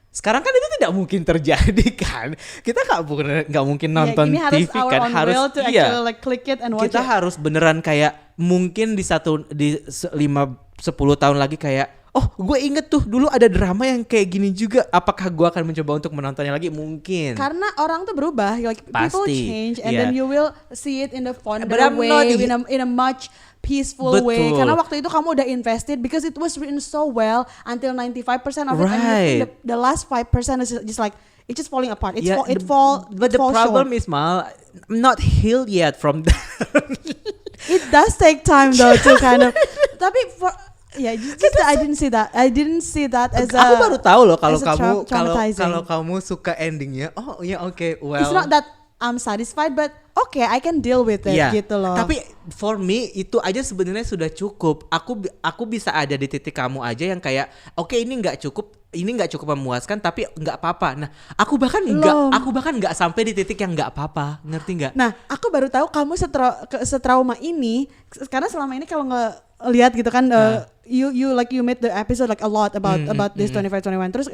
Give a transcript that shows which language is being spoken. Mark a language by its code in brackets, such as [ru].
[id] Sekarang kan itu tidak mungkin terjadi kan. Kita nggak mungkin nonton TV kan. Harus [en] like click it and watch [id] kita harus beneran kayak mungkin di 10 tahun lagi kayak gue inget tuh dulu ada drama yang kayak gini juga. Apakah gue akan mencoba untuk menontonnya lagi? Mungkin. Karena orang tuh berubah, [en] like people change, and then you will see it in the fonder way, in a much peaceful way. [id] Karena waktu itu kamu udah [en] invested because it was written so well until 95% of it, and the last 5% is just like it's just falling apart. But the problem is, Mal, I'm not healed yet from that. It does take time though to kind of. [id] Tapi [en] I didn't see that as [id] aku baru tahu loh kalau kamu suka endingnya. [en] Well. It's not that I'm satisfied, but I can deal with it [id] gitu loh. Tapi [en] for me [id] itu aja sebenarnya sudah cukup. Aku bisa ada di titik kamu aja yang kayak ini nggak cukup memuaskan, tapi nggak apa-apa. Nah, aku bahkan nggak sampai di titik yang nggak apa-apa, ngerti nggak? Nah, aku baru tahu kamu setrauma ini karena selama ini kalau nggak lihat gitu kan, [en] you made the episode like a lot about this 25-21.